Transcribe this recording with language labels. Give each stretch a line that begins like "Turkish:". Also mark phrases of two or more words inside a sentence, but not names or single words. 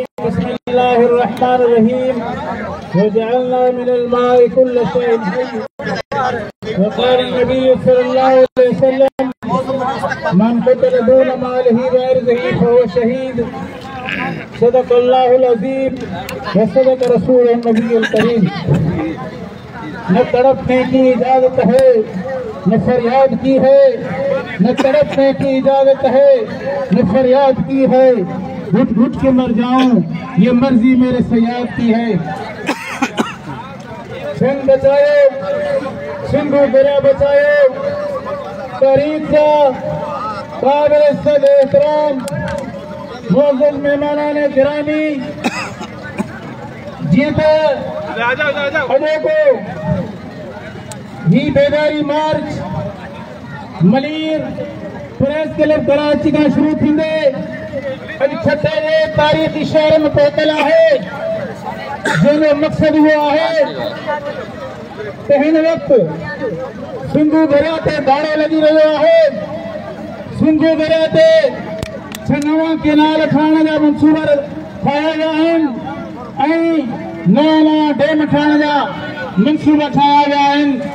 Arabic: بسم الله الرحمن الرحيم وجعلنا من الماء كل شيء حي وقال النبي صلى الله عليه وسلم من قتل دون ماله وعرضه فهو شهيد صدق الله العظيم وصدق رسوله النبي الكريم.
Urdu: نہ تڑپنے کی اجازت ہے نہ فریاد کی ہے، نہ تڑپنے کی اجازت ہے نہ فریاد کی ہے، گھٹ گھٹ کے مر جاؤں یہ مرضی میرے صیاد کی ہے. سندھ بچاؤ، سندھو دریا بچاؤ، تاریخ کا قابل عزت احترام معزز مہمانان گرامی، جیتا اجے کو
Sindhi: ही बेदारी मार्च मलीर प्रेस क्लब कराची का शुरू थींदे अज छठे तारीख़ी शहर में पहुतल है, जो मकसद हुआ है हिन वक्त सिंधु दरिया ते दाड़ो लगी रहियो आहे। सिंधु दरिया ते नवा केनाल ठाहिण जा मंसूबा ठाहिया विया आहिनि ऐं नवां डेम ठाहिण जा मंसूबा ठाहिया विया आहिनि।